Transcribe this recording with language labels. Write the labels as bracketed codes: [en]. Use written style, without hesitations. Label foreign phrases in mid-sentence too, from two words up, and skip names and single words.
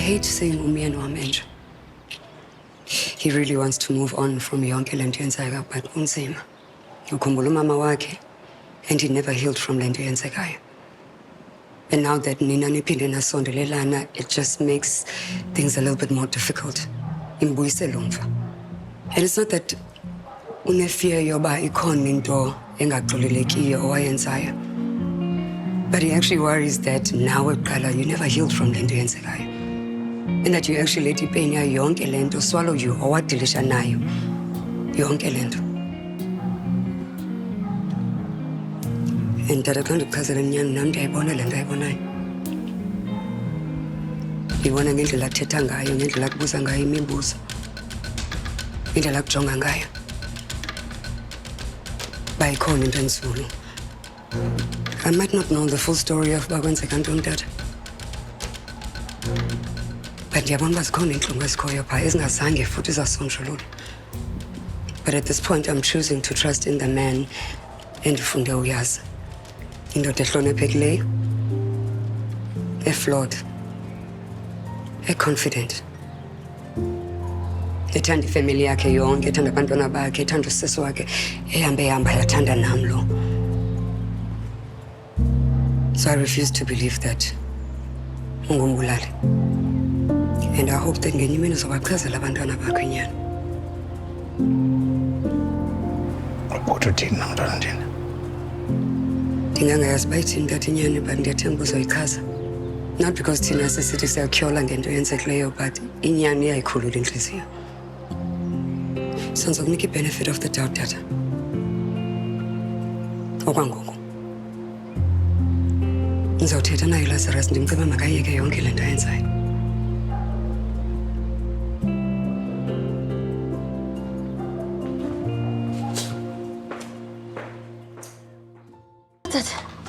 [en] hate saying [xh] umyeni wami. [en] He really wants to move on from [xh] yonke lento yenzeka, [en] but unzima. [xh] Ukhumbula umama wakhe, [en] and he never healed from [xh] lento yenzekayo. [en] And now that [xh] nina niphinde nasondelelana, [en] it just makes things a little bit more difficult. [xh] Imbuyisela umva. [en] And it's not that [xh] unefear yoba ikhona into engaxolelekiyo owayenzayo. [en] But he actually worries that now you never healed from [xh] lento yenzekayo. [en] And that you actually let pain [xh] yayo yonke lento [en] swallow you [xh] owadilisha nayo yonke lento. [en] And that I can't [xh] kuchazela nyani nami ndiyayibona le nto ayibonayo. Ngibona ngendlela athetha ngayo, ngendlela akubuza ngayo imibuzo, ngendlela akujonga ngayo. Bayikhona into enzulu. [en] I might not know the full story of [xh] bakwenzeka ntoni tata. But ndiyabona uba zikhona iintlungu ezikhoyo phaa ezingazange futhi zasonjululwa. [en] But at this point, I'm choosing to trust in the man [xh] endifunde uyazi. Indoda ehloniphekileyo, [en] flawed, confident. [xh] Ethanda ifamily yakhe yonke, ethanda abantwana bakhe, ethanda usisi wakhe, ehamba yathanda nam lo. [en] So I refuse to believe that ungumbulali. And I hope that [xh] ngenye imini uzobachazela abantwana bakho inyani. Kodwa uthini na mntwana njena? Ndingangayazi bayithini tata inyani, but ndiyathemba uzoyichaza. [en] Not because [xh] thina sisithi siyakutyhola ngento yenzekileyo, but inyani iyayikhulula intliziyo. [en] So ndizokunika i-benefit of the doubt, [xh] tata. Okwangoku ndizawuthetha naye uLazarus ndimceba makayeke yonke le nto ayenzayo. Tata.